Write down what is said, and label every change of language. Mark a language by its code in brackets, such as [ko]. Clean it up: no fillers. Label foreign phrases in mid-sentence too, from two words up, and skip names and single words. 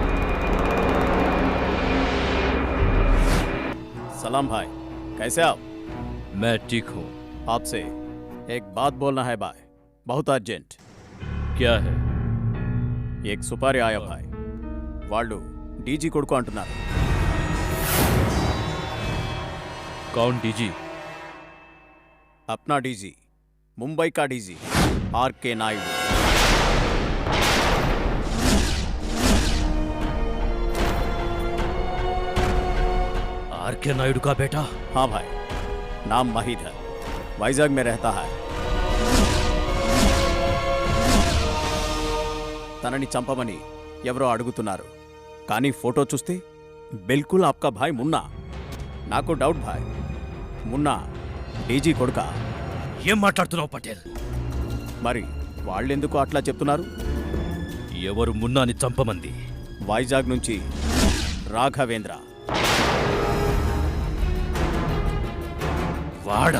[hi] सलाम भाई, कैसे आप? मैं ठीक हूँ। आपसे एक बात बोलना है भाई, बहुत अर्जेंट। क्या है? एक सुपारी आया भाई, [te] వాళ్ళు డీజీ కొడుకు అంటున్నారు। [hi] कौन डीजी? अपना डीजी, मुंबई का डीजी आर.के. नायडू। आर.के. नायडू का बेटा? हाँ भाई, नाम महिद है, वाइजाग में रहता है। [te] తనని చంపమని ఎవరో అడుగుతున్నారు, కానీ ఫోటో చూస్తే [hi] बिल्कुल आपका भाई मुन्ना। [te] నాకు డౌట్ భాయ్, మున్నా డీజీ కొడుకా? ఏం మాట్లాడుతున్నావు పటేల్? మరి వాళ్ళెందుకు అట్లా చెప్తున్నారు? ఎవరు మున్నాని చంపమంది? వైజాగ్ నుంచి రాఘవేంద్ర। వాడా?